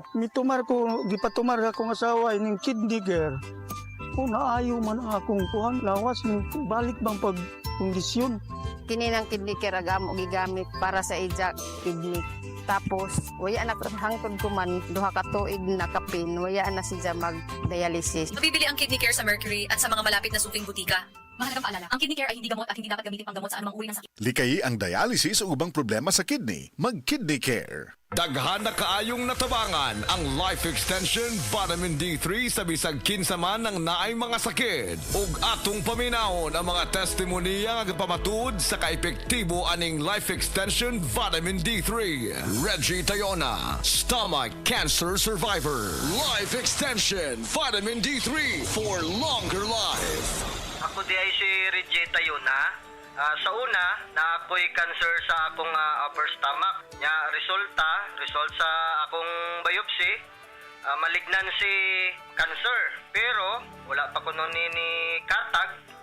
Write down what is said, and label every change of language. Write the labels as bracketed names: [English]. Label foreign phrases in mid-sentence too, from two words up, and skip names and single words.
[Cebuano] Mitumar ko, gipatumar akong asawa ining kidney care. Naayo man ang akong kuhang lawas. Balik bang pagkondisyon? Kini ng kidney care agam og gigamit para sa ija kidney. Tapos waya na hangtod ko man duha ka tuig na kapin, waya na siya mag-dialysis. [Filipino] Mabibili ang Kidney Care sa Mercury at sa mga malapit na suking butika. Mahalagang paalala, ang Kidney Care ay hindi gamot at hindi dapat gamitin pang gamot sa anumang uri ng sakit. [Cebuano] Likayi ang dialysis o ubang problema sa kidney. Mag-Kidney Care. Daghan na kaayong natabangan ang Life Extension Vitamin D3 sa bisag kinsa man ang naay mga sakit. Ug atong paminahon ang mga testimonya nga pamatuod sa kaepektibo aning Life Extension Vitamin D3. Reggie Tayona, [English] stomach cancer survivor. Life Extension Vitamin D3 for longer life. [Cebuano] Ako di ay si Reggie Tayona. Sa una, na ako'y cancer sa akong [English] upper stomach. [Cebuano] Result sa akong biopsy, [English] malignancy cancer. [Cebuano] Pero wala pa ko nun ni katag.